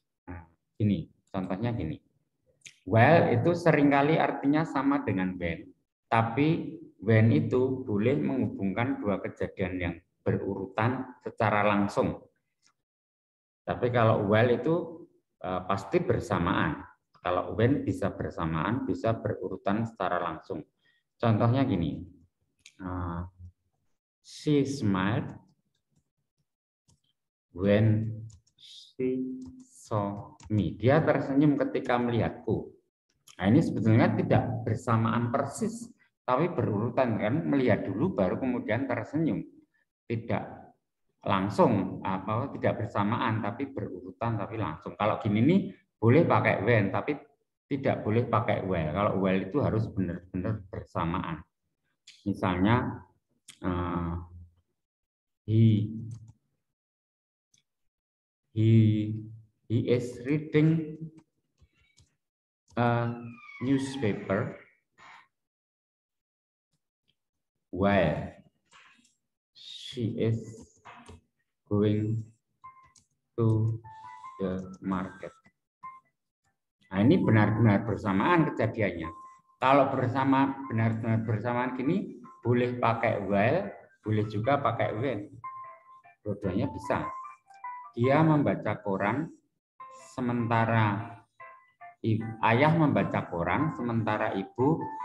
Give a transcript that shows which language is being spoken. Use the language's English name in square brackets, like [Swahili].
[Indonesian] Nah, gini, contohnya gini. While itu seringkali artinya sama dengan when, tapi when itu boleh menghubungkan 2 kejadian yang berurutan secara langsung. Tapi kalau while itu pasti bersamaan. Kalau when bisa bersamaan, bisa berurutan secara langsung. Contohnya gini, [English] she smiled when she saw me. [Indonesian] Dia tersenyum ketika melihatku. Nah, ini sebetulnya tidak bersamaan persis, tapi berurutan kan, melihat dulu baru kemudian tersenyum. Tidak langsung, tidak bersamaan, tapi berurutan, tapi langsung. Kalau gini nih boleh pakai when, tapi tidak boleh pakai while. Kalau while itu harus benar-benar bersamaan. Misalnya [English] he is reading a newspaper while she is going to the market. [Indonesian] Nah, ini benar-benar bersamaan kejadiannya. Kalau benar-benar bersamaan gini, boleh pakai while, boleh juga pakai when. Dua-duanya bisa. Dia membaca koran sementara ayah membaca koran, sementara ibu